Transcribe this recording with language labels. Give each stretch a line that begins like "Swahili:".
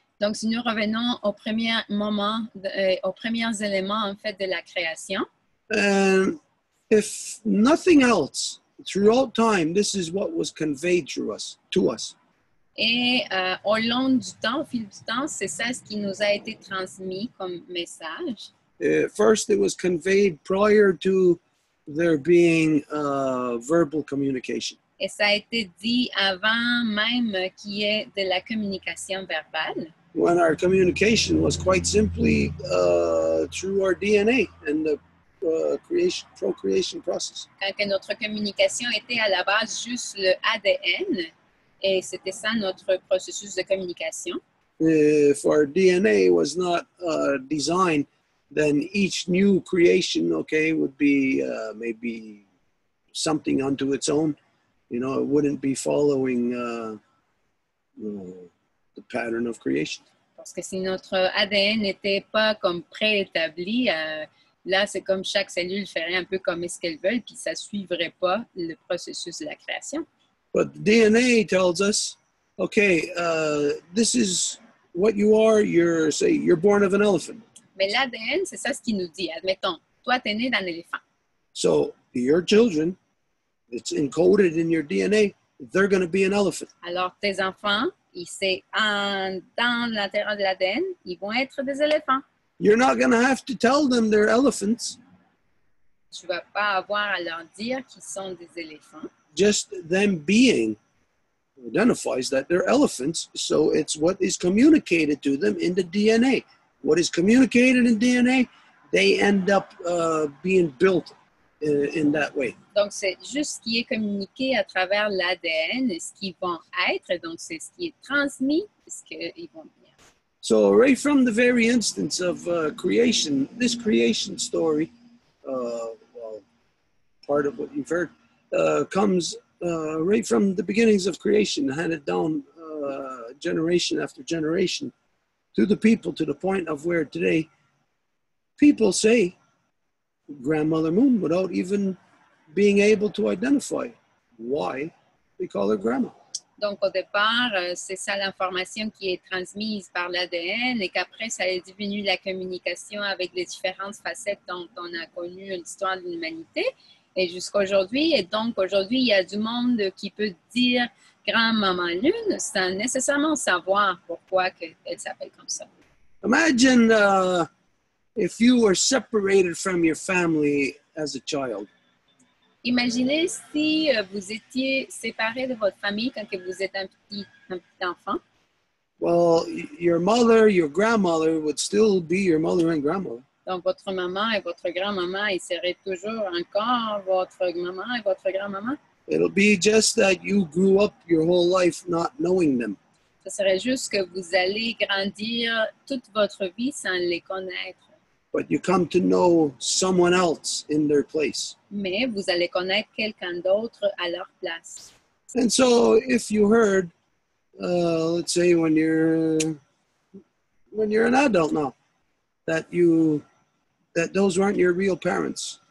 French: Donc, si nous revenons aux premiers moments, aux premiers éléments en fait de la création.
English: And if nothing else, throughout time, this is what was conveyed to us.
French: Et au long du temps, au fil du temps, c'est ça ce qui nous a été transmis comme message.
English: First, it was conveyed prior to there being verbal communication.
French: Et ça a été dit avant même qu'il y ait de la communication verbale.
English: When our communication was quite simply through our DNA and the procreation process.
French: Quand que notre communication était à la base juste le ADN, et c'était ça notre processus de communication.
English: If our DNA was not designed then each new creation, okay, would be maybe something unto its own. You know, it wouldn't be following the pattern of creation.
French: Parce que si notre ADN n'était pas comme préétabli, là, c'est comme chaque cellule ferait un peu comme ce qu'elle veut, puis ça ne suivrait pas le processus de la création.
English: But the DNA tells us, okay, this is what you are. You're born of an elephant.
French: Mais l'ADN, c'est ça ce qu'il nous dit. Admettons, toi, tu es né d'un éléphant.
English: So your children, it's encoded in your DNA, they're going to be an elephant.
French: Alors, tes enfants, c'est dans l'intérieur de l'ADN, ils vont être des éléphants.
English: You're not going to have to tell them they're elephants.
French: Tu ne vas pas avoir à leur dire qu'ils sont des éléphants.
English: Just them being identifies that they're elephants, so it's what is communicated to them in the DNA. What is communicated in DNA, they end up being built in that way.
French: Donc, c'est juste ce qui est communiqué à travers l'ADN, ce qu'ils vont être, donc c'est ce qui est transmis, ce qu'ils vont devenir.
English: So right from the very instance of creation, this creation story, well, part of what you've heard, comes right from the beginnings of creation, handed down generation after generation to the people, to the point of where today people say Grandmother Moon without even being able to identify why they call her grandma.
French: Donc, au départ, c'est ça l'information qui est transmise par l'ADN et qu'après, ça est devenu la communication avec les différentes facettes dont on a connu l'histoire de l'humanité et jusqu'à aujourd'hui. Et donc, aujourd'hui, il y a du monde qui peut dire Grand-Maman Lune sans nécessairement savoir pourquoi elle s'appelle comme ça.
English: Imagine if you were separated from your family as a child.
French: Imaginez si vous étiez séparé de votre famille quand vous êtes un petit enfant.
English: Well, your mother, your grandmother would still be your mother and grandmother.
French: Donc, votre maman et votre grand-maman, ils seraient toujours encore votre maman et votre grand-maman.
English: It'll be just that you grew up your whole life not knowing them.
French: Ce serait juste que vous allez grandir toute votre vie sans les connaître.
English: But you come to know someone else in their place.
French: Mais vous allez connaître quelqu'un d'autre à leur place.
English: And so if you heard, let's say when you're an adult now, that those weren't your real parents.